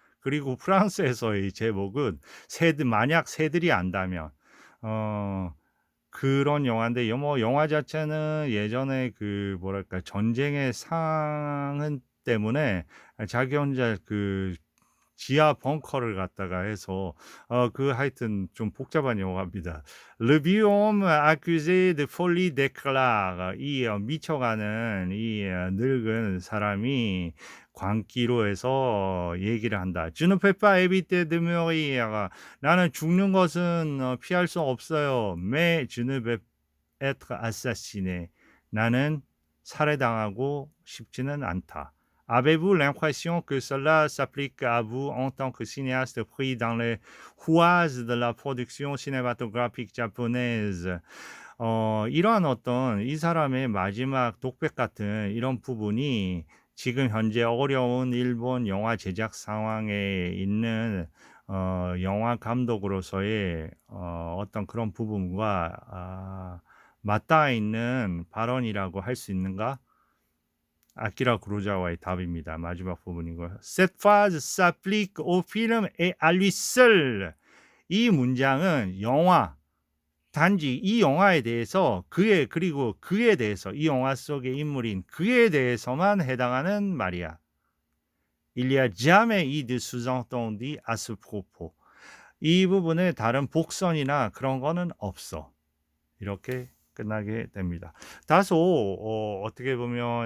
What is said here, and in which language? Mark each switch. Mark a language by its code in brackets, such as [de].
[ko] 그리고 프랑스에서의 제목은 만약 새들이 안다면 그런 영화인데 영화 자체는 예전에 전쟁의 상흔 때문에 자기 혼자 지하 벙커를 갖다가 해서 하여튼 좀 복잡한 영화입니다. [fr] Le Guillaume accusé de folie déclare. [ko] 미쳐가는 늙은 사람이 광기로 해서 얘기를 한다. [fr] Je ne peux pas éviter de mourir. [ko] 나는 죽는 것은 피할 수 없어요. [fr] Mais je ne veux être assassiné. [ko] 나는 살해당하고 싶지는 않다. [fr] Avez-vous l'impression que cela s'applique à vous en tant que cinéaste pris dans les rouages de la production cinématographique japonaise? [ko] 이러한 어떤 이 사람의 마지막 독백 같은 이런 부분이 지금 현재 어려운 일본 영화 제작 상황에 있는 영화 감독으로서의 어떤 그런 부분과 맞닿아 있는 발언이라고 할 수 있는가? 아키라 구로사와의 답입니다. 마지막 부분이고요. [fr] Cette phrase s'applique au film et à lui seul. [ko] 이 문장은 영화 단지 이 영화에 대해서 그리고 그에 대해서 이 영화 속의 인물인 그에 대해서만 해당하는 말이야. [fr] Il y a jamais eu de sous-entendu à ce propos. [ko] 이 부분에 다른 복선이나 그런 거는 없어. 이렇게 끝나게 됩니다. 다소 어떻게 보면